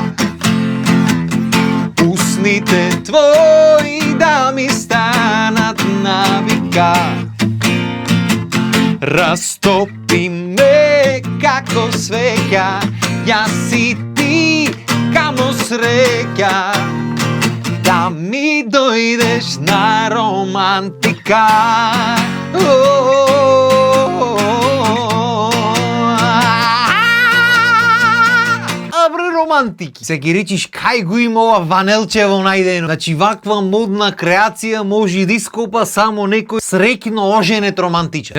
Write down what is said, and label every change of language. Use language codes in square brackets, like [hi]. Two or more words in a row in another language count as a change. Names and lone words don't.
[mk] Усните твои да ми станат навика. Растопи ме како свеќа, ја си ти камо среќа. Да ми дојдеш на романтика. Романтики. Се ги речиш кај го има ова ванелчево најдено. Значи ваква модна креација може да ископа само некој среќно оженет романтичен.